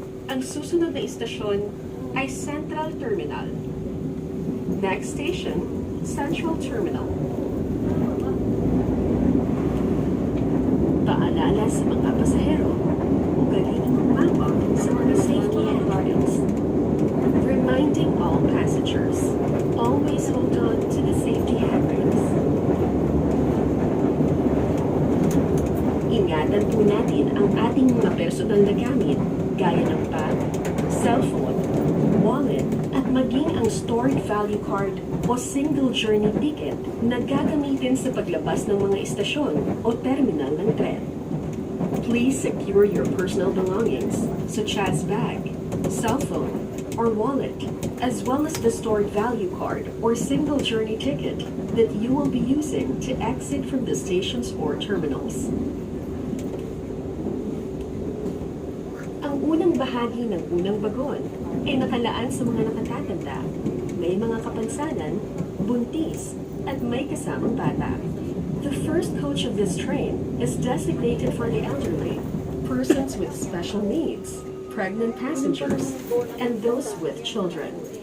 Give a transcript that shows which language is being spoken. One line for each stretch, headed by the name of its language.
Filipino: Ang susunod na istasyon ay Central Terminal.
English: Next station, Central Terminal.
Filipino: Paalala sa mga pasahero, ugaliin umawak sa mga safety handrails.
English: Reminding all passengers, always hold on to the safety handrails.
Filipino: Ingatan po natin ang ating mga personal na gamit gaya ng bag, cellphone, wallet, at maging ang stored value card o single journey ticket na gagamitin sa paglabas ng mga istasyon o terminal ng tren.
English: Please secure your personal belongings such as bag, cellphone, or wallet, as well as the stored value card or single journey ticket that you will be using to exit from the stations or terminals.
Filipino: Ang unang bahagi ng unang bagon ay nakalaan sa mga nakatatanda, may mga kapansanan, buntis, at may kasamang bata.
English: The first coach of this train is designated for the elderly, persons with special needs, pregnant passengers, and those with children.